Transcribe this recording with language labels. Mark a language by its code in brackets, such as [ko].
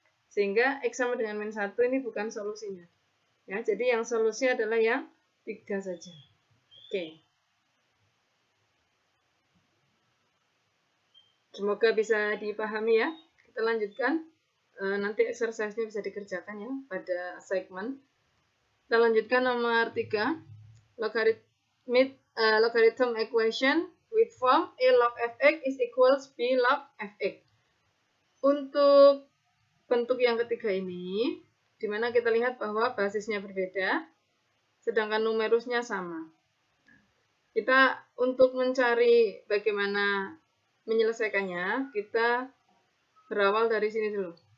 [id] Sehingga X sama dengan min 1 ini bukan solusinya. Ya, jadi yang solusi adalah yang 3 saja. Oke. Semoga bisa dipahami ya. Kita lanjutkan. Nanti exercise-nya bisa dikerjakan ya pada segmen. Kita lanjutkan nomor 3. [en] Logarithm equation with form A log fx is equals B log fx. [id] Untuk bentuk yang ketiga ini, di mana kita lihat bahwa basisnya berbeda, sedangkan numerusnya sama. Kita untuk mencari bagaimana menyelesaikannya, kita berawal dari sini dulu.